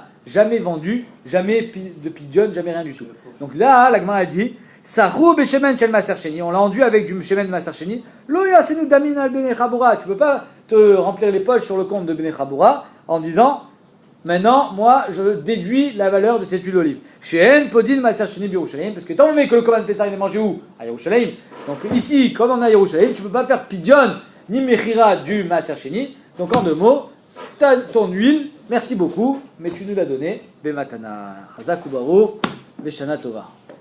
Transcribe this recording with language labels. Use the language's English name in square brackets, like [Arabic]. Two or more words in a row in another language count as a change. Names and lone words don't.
[French] Jamais vendus, jamais de pidjon, jamais rien du tout. Donc là, la Gemara a dit: [Hebrew] סכו בשמן של מעשר שני, [French] on l'a enduit avec du shemen de [Hebrew] מעשר שני. לא יעשו דמים על בני חבורה. [French] Tu peux pas te remplir les poches sur le compte de [Hebrew] בני חבורה [French] en disant: maintenant, moi, je déduis la valeur de cette huile d'olive. [Hebrew] שאין פודין מעשר שני בירושלים, [French] parce que étant donné que le [Hebrew] קרבן פסח [French] il est mangé où? À Yerushalayim. Donc ici, comme on est à Yerushalayim, tu ne peux pas faire pidjon ni mechira du [Hebrew] מעשר שני. [French] Donc en deux mots, tu as ton huile, merci beaucoup, mais tu nous l'as donnée. Bematana. [Hebrew] חזק וברוך, בשנה טובה.